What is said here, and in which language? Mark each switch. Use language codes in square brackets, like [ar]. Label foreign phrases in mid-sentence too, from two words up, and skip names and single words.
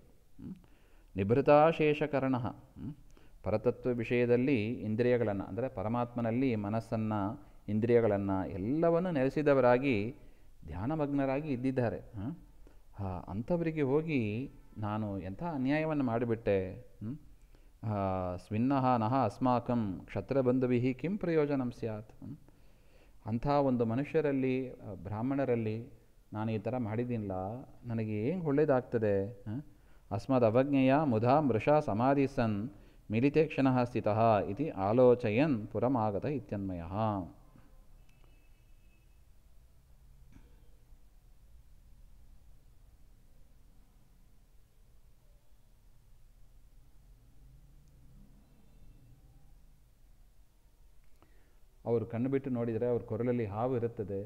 [kn] ನಿಭೃತಾಶೇಷಕರ್ಣ, ಪರತತ್ವ ವಿಷಯದಲ್ಲಿ ಇಂದ್ರಿಯಗಳನ್ನು ಅಂದರೆ ಪರಮಾತ್ಮನಲ್ಲಿ ಮನಸ್ಸನ್ನು ಇಂದ್ರಿಯಗಳನ್ನು ಎಲ್ಲವನ್ನು ನೆಲೆಸಿದವರಾಗಿ ಧ್ಯಾನಮಗ್ನರಾಗಿ ಇದ್ದಿದ್ದಾರೆ. ಅಂಥವರಿಗೆ ಹೋಗಿ ನಾನು ಎಂಥ ಅನ್ಯಾಯವನ್ನು ಮಾಡಿಬಿಟ್ಟೆ. [sa] ಸ್ವಿನ್ನಃ ನಃ ಅಸ್ಮಾಕಂ ಕ್ಷತ್ರಬಂಧುಭಿಃ ಕಿಂ ಪ್ರಯೋಜನಂ ಸ್ಯಾತ್. [kn] ಅಂಥ ಒಂದು ಮನುಷ್ಯರಲ್ಲಿ, ಬ್ರಾಹ್ಮಣರಲ್ಲಿ ನಾನು ಈ ಥರ ಮಾಡಿದ್ದೀನಿಲ್ಲ, ನನಗೆ ಏನು ಒಳ್ಳೆಯದಾಗ್ತದೆ. [sa] ಅಸ್ಮದ್ ಅವಜ್ಞೆಯ ಮುಧಾ ಮೃಷಾ ಸಮಾಧಿ ಸನ್ ಮಿಲಿತೇಕ್ಷಣಃ ಸ್ಥಿತಃ ಇತಿ ಆಲೋಚಯನ್ ಪುರಮಾಗತ ಇತ್ಯನ್ಮಯಃ. [kn] ಅವರು ಕಣ್ಣು ಬಿಟ್ಟು ನೋಡಿದರೆ ಅವ್ರ ಕೊರಳಲ್ಲಿ ಹಾವು ಇರುತ್ತದೆ.